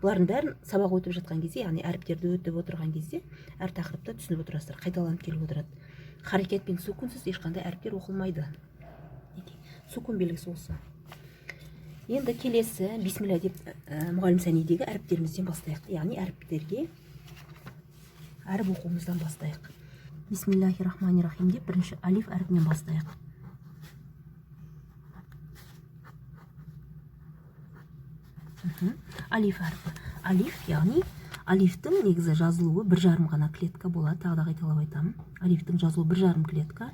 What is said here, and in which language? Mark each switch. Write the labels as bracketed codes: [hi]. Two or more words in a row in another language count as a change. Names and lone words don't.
[kk] бұлардың бәрін сабақ өтіп жатқан кезде, яғни әріптерді өтіп отырған кезде әр тақырыпта түсініп отырасыздар, қайталанып келіп отырады. Харекет пен сүкунсіз ешқандай әріптер оқылмайды. Сүкун белгісі осы. Енді келесі бисмилля деп мұғалім сәнидегі әріптерімізден бастайық. Яғни әріптерге әріп оқуымыздан бастайық. [ar] بسم الله الرحمن الرحيم [kk] деп бірінші алиф әріпінен бастайық. Алиф әріпі. Алиф, яғни алифтің негізі жазылуы 1,5 ғана клетка болады. Тағы да қайталап айтамын. Алифтің жазылуы 1,5 клетка.